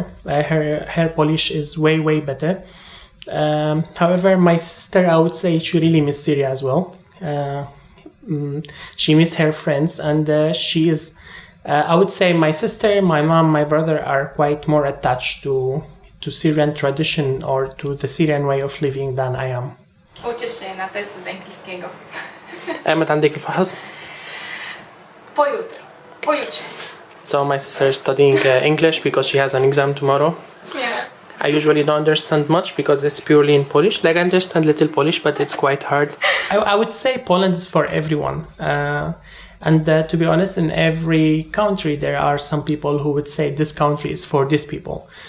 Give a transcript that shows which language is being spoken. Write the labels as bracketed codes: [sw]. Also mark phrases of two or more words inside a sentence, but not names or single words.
[en] Her Polish is way better. However, my sister, I would say she really missed Syria as well. She missed her friends, and she is, I would say my sister, my mom, my brother are quite more attached to Syrian tradition or to the Syrian way of living than I am. [pl] Uczysz się na test z angielskiego. [ar] متى عندك الفحص؟ [pl] Pojutrze. Pojutrze. [en] So my sister is studying English because she has an exam tomorrow. Yeah. I usually don't understand much because it's purely in Polish. Like I understand little Polish, but it's quite hard. I would say Poland is for everyone. And to be honest, in every country there are some people who would say this country is for these people.